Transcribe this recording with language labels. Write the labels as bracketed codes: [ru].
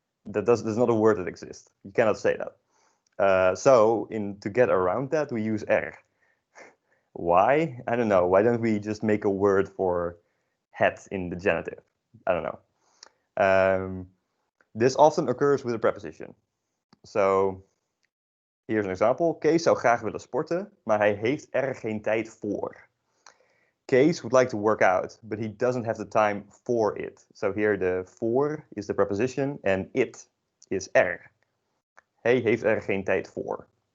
[en] There's not a word that exists. You cannot say that. So to get around that, we use Why? I don't know. Why don't we just make a word for het in the genitive? I don't know. This often occurs with a preposition. So, here's an example. [nl] Kees zou graag willen sporten, maar hij heeft geen tijd voor. [en] Kees would like to work out, but he doesn't have the time for it. So here the for is the preposition and it is [nl] Hij heeft geen tijd voor.